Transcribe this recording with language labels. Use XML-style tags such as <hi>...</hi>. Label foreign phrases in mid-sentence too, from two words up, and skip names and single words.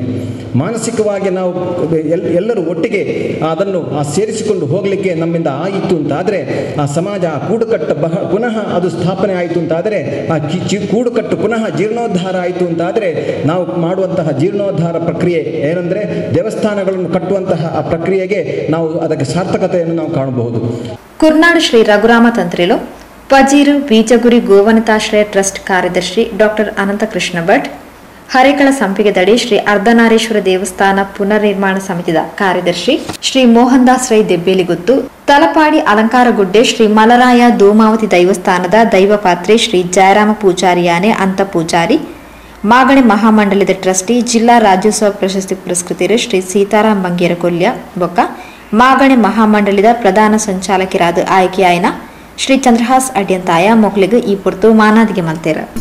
<kn>ಮಾನಸಿಕವಾಗಿ ನಾವು ಎಲ್ಲರೂ ಒಟ್ಟಿಗೆ ಅದನ್ನು ಸೇರಿಸಿಕೊಂಡು ಹೋಗಲಿಕ್ಕೆ ನಮ್ಮಿಂದ ಆಯಿತು ಅಂತಾದರೆ ಆ ಸಮಾಜ, ಆ ಕೂಡುಕಟ್ಟು ಪುನಃ ಅದು ಸ್ಥಾಪನೆ ಆಯಿತು ಅಂತಾದರೆ, ಆ ಕೂಡುಕಟ್ಟು ಪುನಃ ಜೀರ್ಣೋದ್ಧಾರ ಆಯಿತು ಅಂತಾದರೆ ನಾವು ಮಾಡುವಂತಹ ಜೀರ್ಣೋದ್ಧಾರ ಪ್ರಕ್ರಿಯೆ ಏನಂದರೆ ದೇವಸ್ಥಾನಗಳನ್ನು ಕಟ್ಟುವಂತಹ ಆ ಪ್ರಕ್ರಿಯೆಗೆ ನಾವು ಅದಕ್ಕೆ ಸಾರ್ಥಕತೆಯನ್ನು ನಾವು ಕಾಣಬಹುದು.</kn> <tcy>ಕುರ್ನಾಡು ಶ್ರೀ ರಘುರಾಮ ತಂತ್ರಿಲು ಪಜೀರು ಬೀಜಗುರಿ ಗೋವನಿತಾಶ್ರಯ ಟ್ರಸ್ಟ್ ಕಾರ್ಯದರ್ಶಿ ಡಾಕ್ಟರ್ ಅನಂತಕೃಷ್ಣ ಭಟ್, ಹರೇಕಳ ಸಂಪಿಗೆದಡಿ ಶ್ರೀ ಅರ್ಧನಾರೀಶ್ವರ ದೇವಸ್ಥಾನ ಪುನರ್ನಿರ್ಮಾಣ ಸಮಿತಿದ ಕಾರ್ಯದರ್ಶಿ ಶ್ರೀ ಮೋಹನ್ ದಾಸ್ ರೈ ದೆಬ್ಬೇಲಿಗುತ್ತು, ತಲಪಾಡಿ ಅಲಂಕಾರಗುಡ್ಡೆ ಶ್ರೀ ಮಲರಾಯ ದೋಮಾವತಿ ದೈವಸ್ಥಾನದ ದೈವಪಾತ್ರೆ ಶ್ರೀ ಜಯರಾಮ ಪೂಜಾರಿಯಾನೆ ಅಂತ ಪೂಜಾರಿ, ಮಾಗಣೆ ಮಹಾಮಂಡಲದ ಟ್ರಸ್ಟಿ ಜಿಲ್ಲಾ ರಾಜ್ಯೋತ್ಸವ ಪ್ರಶಸ್ತಿ ಪುರಸ್ಕೃತರು ಶ್ರೀ ಸೀತಾರಾಮ್ ಬಂಗೇರ ಕೊಲ್ಯ ಬೊಕ್ಕ ಮಾಗಣೆ ಮಹಾಮಂಡಲದ ಪ್ರಧಾನ ಸಂಚಾಲಕರಾದ ಆಯ್ಕೆಯಾಯನ ಶ್ರೀ ಚಂದ್ರಹಾಸ್ ಅಡ್ಯಂತಾಯ ಮೊಕ್ಲಿಗೆ ಈ ಪೊರ್ತು ಮಾನಾದಿಗೆ ಮಲ್ತೇರ.</tcy>